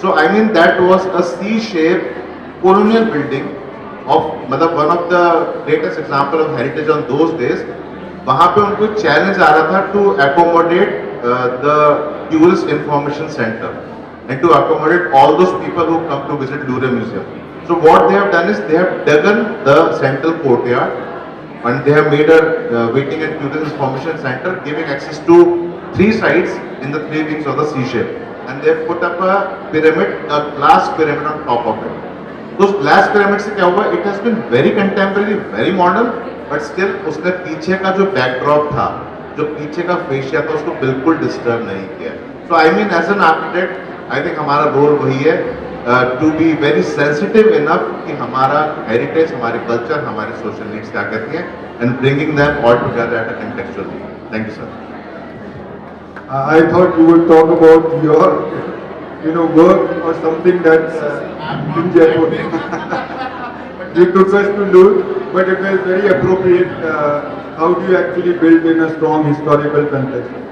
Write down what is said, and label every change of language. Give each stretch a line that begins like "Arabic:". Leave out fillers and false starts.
English: So I mean that was a C shape colonial building of, मतलब one of the greatest example of heritage on those days.
Hindi: वहां पे उनको challenge आ रहा था
English: To accommodate the tourist information centre and to accommodate all those people who come to visit Louvre Museum. So what they have done is they have dug the central courtyard and they have made a waiting and tourist information center giving access to 3 sites in the 3 wings of the C shape, and they have put up a pyramid, a glass pyramid on top of it. Those glass pyramid
Hindi: से क्या हुआ?
English: It has been very contemporary, very modern, but still
Hindi: उसने पीछे का जो backdrop था, जो पीछे का फेशिया था, उसको बिल्कुल डिस्टर्ब नहीं किया।
English: So I mean as an architect I think
Hindi: हमारा रोल वही है
English: to be very sensitive enough
Hindi: कि हमारा हेरिटेज, हमारे कल्चर, हमारे सोशल नीड्स क्या कहती हैं
English: And bringing them all together at a contextual. Thank you sir. I thought you would talk about your, work or something that's in Jaipur. You took us to Louvre, but it was very appropriate. How do you actually build in a strong historical context?